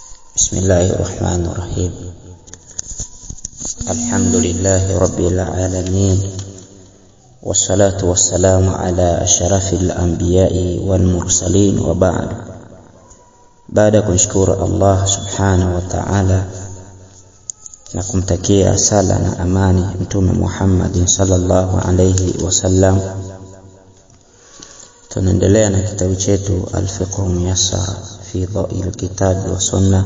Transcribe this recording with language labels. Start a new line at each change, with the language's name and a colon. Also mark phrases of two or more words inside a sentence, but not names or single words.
Arabic: بسم الله الرحمن الرحيم الحمد لله رب العالمين. والصلاة والسلام على أشرف الأنبياء والمرسلين وبعد.
Swahili: Baada kumshukuru
Arabic: الله سبحانه وتعالى
Swahili: na kumtakia sala na amani Mtume Muhammad
Arabic: صلى الله عليه وسلم,
Swahili: tunaendelea na kitabu chetu Al-Fiqh Muyassar fi Dha'il Kitab wa Sunnah.